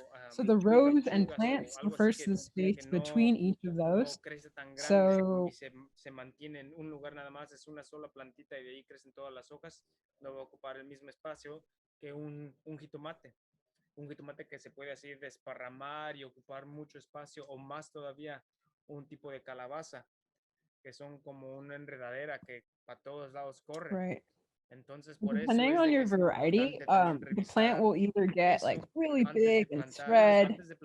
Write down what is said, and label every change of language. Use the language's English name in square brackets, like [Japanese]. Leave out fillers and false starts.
[English] So the rows and plants refers to the space between each of those. So [Spanish] se mantiene en un lugar nada más, es una sola plantita y de ahí crecen todas las hojas, no va a ocupar el mismo espacio que un jitomate. Un jitomate que se puede así desparramar y ocupar mucho espacio, o más todavía un tipo de calabaza, que son como una enredadera que para todos lados corre. [English] Right. [Spanish] Entonces, por eso [English] depending on your variety, the plant will either get like really big and spread.